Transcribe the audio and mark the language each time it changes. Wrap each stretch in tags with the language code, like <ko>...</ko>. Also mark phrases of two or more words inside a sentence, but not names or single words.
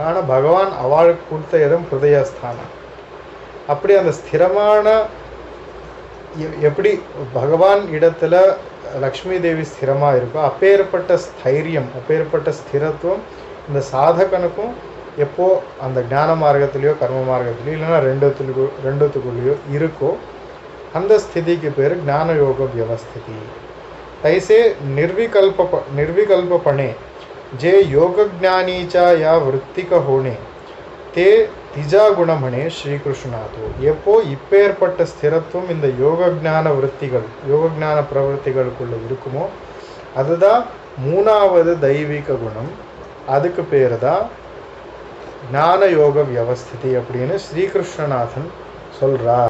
<ta>ஆனால் பகவான் அவளுக்கு கொடுத்த இடம் ஹிருதயஸ்தானம். அப்படி அந்த ஸ்திரமான எப்படி பகவான் இடத்துல லக்ஷ்மி தேவி ஸ்திரமாக இருக்கோ அப்பேற்பட்ட ஸ்தைரியம், அப்பேற்பட்ட ஸ்திரத்துவம் இந்த சாதகனுக்கும் எப்போ அந்த ஞான மார்க்கத்திலையோ கர்ம மார்க்கத்திலையோ இல்லைன்னா ரெண்டுத்துக்குள்ளேயோ இருக்கோ அந்த ஸ்திதிக்கு பேர் ஞான யோக வியவஸ்திதி.</ta> <mr>தைசே निर्विकल्पपणे जे योगज्ञानीचा या वृत्तिक होणे ते तिजा गुण म्हणे श्रीकृष्णदेवो.</mr> <ta>எப்போ இப்பேற்பட்ட ஸ்திரத்துவம் இந்த யோக ஞான விற்த்திகள், யோக ஞான பிரவருத்திகளுக்குள்ள இருக்குமோ அதுதான் மூணாவது தெய்வீக குணம். அதுக்கு பேர் தான் ஞான யோக வியவஸ்திதி அப்படின்னு ஸ்ரீகிருஷ்ணநாதன் சொல்கிறார்.</ta>